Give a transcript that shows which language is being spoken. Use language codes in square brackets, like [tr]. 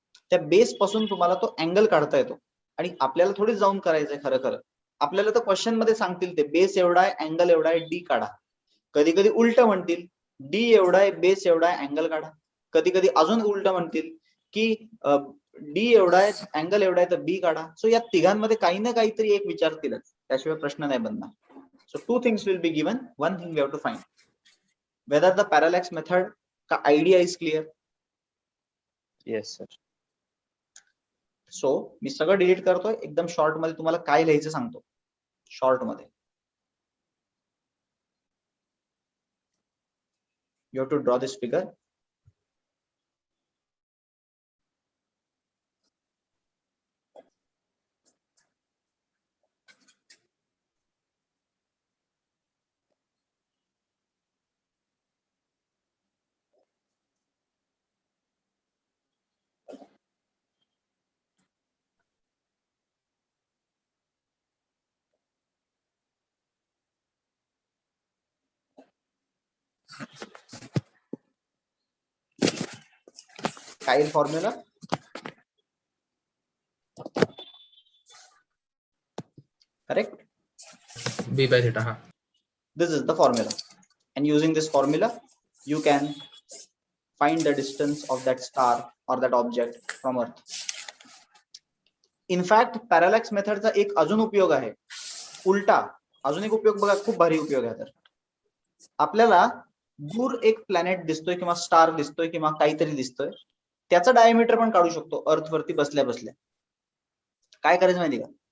[mr] त्या बेस पासून तुम्हाला तो अँगल काढता येतो. आणि आपल्याला थोडीच जाऊन करायचंय खरं आपल्याला तर क्वेश्चन मध्ये सांगतील ते बेस एवढा आहे, अँगल एवढा आहे, डी काढा. कधी कधी उलट म्हणतील डी एवढा आहे, बेस एवढा आहे, अँगल काढा. कधी कधी अजून उलट म्हणतील की डी एवढा आहे, अँगल एवढा आहे तर बी काढा. सो या तिघांमध्ये काही ना काहीतरी एक विचारतीलच, त्याशिवाय प्रश्न नाही बनणार. [en] So 2 things will be given. One thing we have to find whether the parallax method का idea is clear. Yes sir. [mr] So मी सगळं डिलीट करतोय. एकदम शॉर्ट मध्ये तुम्हाला काय लिहायचं सांगतो. शॉर्ट मध्ये [en] you have to draw this figure. [mr] काय formula? [en] Correct? B by theta. हा. This is the formula, and using this formula you can find the distance of that star or that object from Earth. In fact, [mr] parallax method चा एक अजून उपयोग आहे उलटा. अजून एक उपयोग बघा, खूप भारी उपयोग आहे. तर आपल्याला दूर एक प्लॅनेट दिसतोय किंवा स्टार दिसतोय किंवा काहीतरी दिसतोय, त्याचा डायमीटर पण काढू शकतो अर्थ वरती बसल्या बसल्या. काय करायचं माहिती का?